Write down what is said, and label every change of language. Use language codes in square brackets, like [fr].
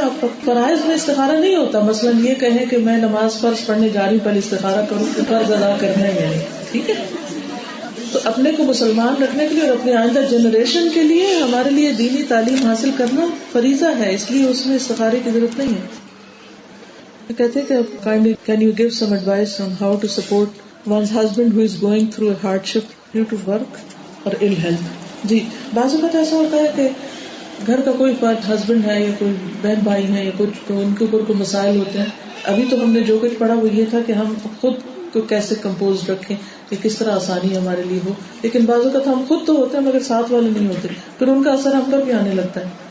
[ur] آپ کا فرائض میں استخارہ نہیں ہوتا. مثلا یہ کہیں کہ میں نماز فرض پڑھنے جا رہی ہوں، پہلے استخارہ کروں کہ فرض ادا کرنے میں، ٹھیک ہے. تو اپنے کو مسلمان رکھنے کے لیے اور اپنے آئندہ جنریشن کے لیے ہمارے لیے دینی تعلیم حاصل کرنا فریضہ ہے، اس لیے اس میں استخارے کی ضرورت نہیں ہے. کہتے ہیں کہ [en] kindly can you give some advice on how to support one's husband who is going through a hardship due to work [ur] اور [en] ill health. [ur] جی، بعض اوقات ایسا ہوتا ہے کہ گھر کا کوئی فرد، ہسبینڈ ہے یا کوئی بہن بھائی ہیں یا کچھ، تو ان کے اوپر کوئی مسائل ہوتے ہیں. ابھی تو ہم نے جو کچھ پڑھا وہ یہ تھا کہ ہم خود کو کیسے کمپوز رکھیں کہ کس طرح آسانی ہمارے لیے ہو. لیکن بعض اوقات ہم خود تو ہوتے ہیں مگر ساتھ والے نہیں ہوتے، پھر ان کا اثر ہم پر بھی آنے لگتا ہے.